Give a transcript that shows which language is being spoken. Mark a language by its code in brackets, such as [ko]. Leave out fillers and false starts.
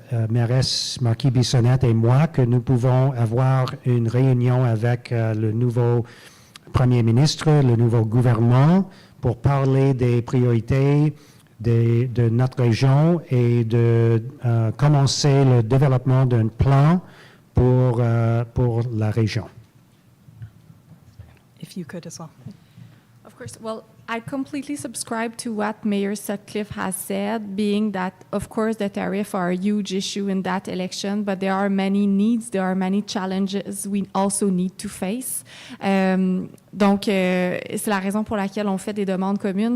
[fr] mairesse Marquis-Bissonnette et moi, que nous pouvons avoir une réunion avec le nouveau Premier ministre, le nouveau gouvernement, pour parler des priorités de notre région et de commencer le développement d'un plan pour la région. [en] If you could as well. Of course. Well, I completely subscribe to what Mayor Sutcliffe has said, being that, of course, the tariffs are a huge issue in that election, but there are many needs, there are many challenges we also need to face. [fr] Donc, c'est la raison pour laquelle on fait des demandes communes.